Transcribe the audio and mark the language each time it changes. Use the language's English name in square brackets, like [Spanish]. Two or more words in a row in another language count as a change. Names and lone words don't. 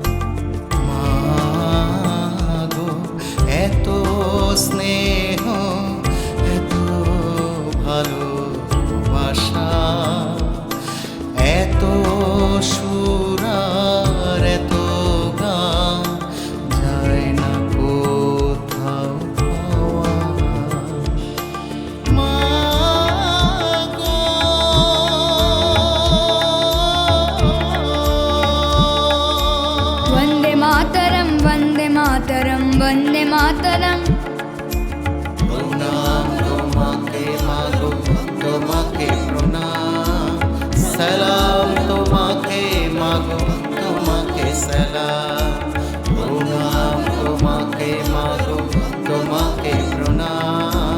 [Bangla] মাগো এত স্নেহ, এত ভালোবাসা, এত সুরার, এত গান যায় না কোথাও পাওয়া। মাগো [Sanskrit] वन्दे मातरं वन्दे मातरं वन्दे मातरं। [Bangla] প্রণাম তোমাকে মাগো, তোমাকে প্রণাম। সালাম তোমাকে মাগো, তোমাকে সালাম। প্রণাম তোমাকে মাগো, তোমাকে প্রণাম।